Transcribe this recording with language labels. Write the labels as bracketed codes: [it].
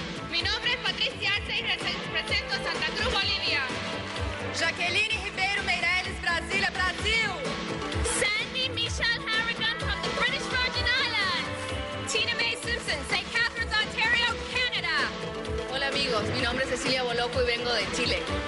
[es] Mi nombre es Patricia Arce y represento Santa Cruz, Bolivia. [pt] Jaqueline Ribeiro Meireles, Brasília, Brasil. [en] Sandy Michelle Harrigan from the British Virgin Islands. Tina Mae Simpson, St. Catharines, Ontario, Canada. [es] Hola amigos, mi nombre es Cecilia Boloco y vengo de Chile.